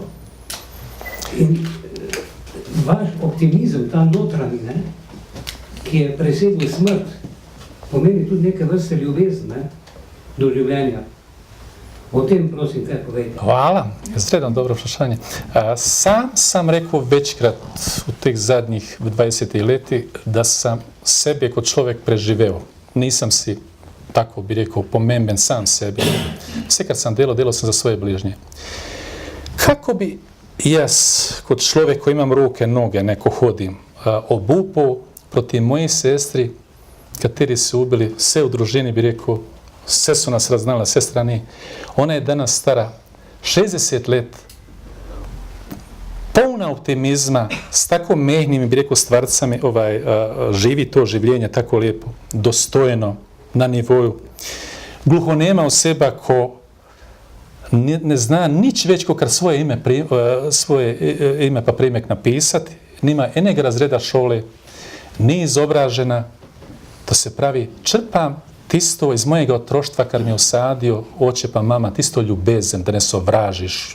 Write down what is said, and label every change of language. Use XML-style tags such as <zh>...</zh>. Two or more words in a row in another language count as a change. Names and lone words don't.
<sl>In vaš optimizem, ta notranji, ne, ki je presegel smrt, pomeni tudi neke vrste ljubezen, ne, do življenja. O tem prosim kaj povedati. Hvala, zredno dobro vprašanje. Sam sam rekao večkrat u teh zadnjih 20 leti da sam sebe kot človek preživeo. Nisam si, tako bi rekao, pomemben sam sebi. Sve kad sam delao sam za svoje bližnje. Kako bi jaz, kot človek koji imam ruke, noge, neko hodim, obupao protiv moje sestri, kateri su ubili sve u družini, bi rekao, sve su nas raznala, sve strane. Ona je danas stara 60 let, polna optimizma, s tako mehnim, bi rekao, stvarcami, živi to življenje tako lijepo, dostojno, na nivoju. Gluhonema oseba ko ne zna nič već ko kar svoje ime pa primek napisati, nima enega razreda šole, ni izobražena, to se pravi, črpam tisto iz mojega otroštva kar mi je usadio oče pa mama, tisto ljubezen, da ne sovražiš.</sl>